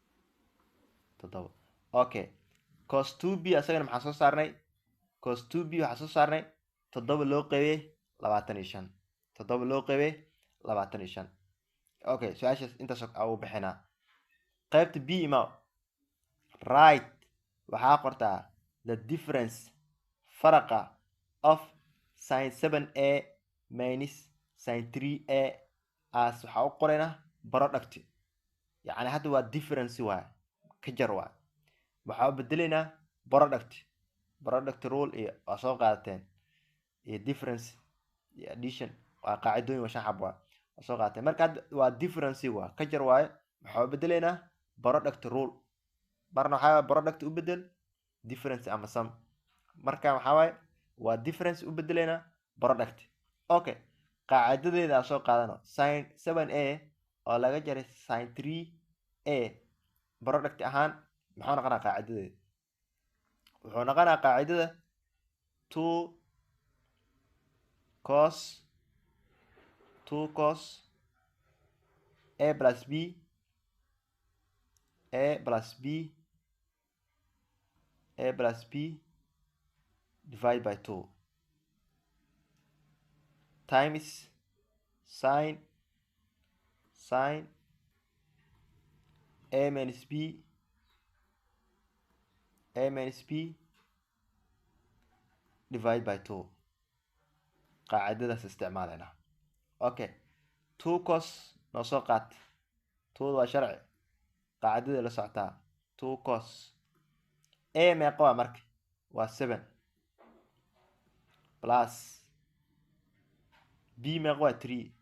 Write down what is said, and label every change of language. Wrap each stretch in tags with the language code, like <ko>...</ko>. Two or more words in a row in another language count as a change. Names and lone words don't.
<so>okay, cos 2b asagana maxaa soo saarnay cos 2b waxaa soo saarnay 7 loo qaybiyey 25 7 loo qaybiyey 25 okay su'aashaas intaas u bixinaa qaybta b ima right waxaa qortaa</so> <en>the difference</en> <so>faraqa</so> <en>of sin 7a minus sin 3a</en> <so>as waxaa u qorayna product</so> <ar>يعني هذا هو</ar> <so>difference waa ka jar waa waxaa u bedelaynaa</so> <en>product rule</en> <so>iyo waa soo qaadateen iyo difference iyo addition waa qaacidooyin waa shan xab waa soo qaadateen marka waa difference waa ka jar waaye waxaa u bedelaynaa</so> <en>product rule</en> <so>marna waxaa product u bedel difference ama sum marka waxaa waaye waa difference u bedelaynaa product okay qaacidadeeda soo qaadano sin 7a oo laga jaray sin 3a product ahaan maxaa noqonaa qaacidadeeda wuxuu noqonaa qaacidada 2</so> <en>cos a plus b divided by 2 times sin a minus b</en> <so>divided by 2 qaacidadaas isticmaalayna okay 2 cos noo soo qaat 2 waa sharci qaacidada la socotaa 2 cos a meeqa waa marka waa 7</so> <en>plus b</en> <so>meeqa waa 3</so>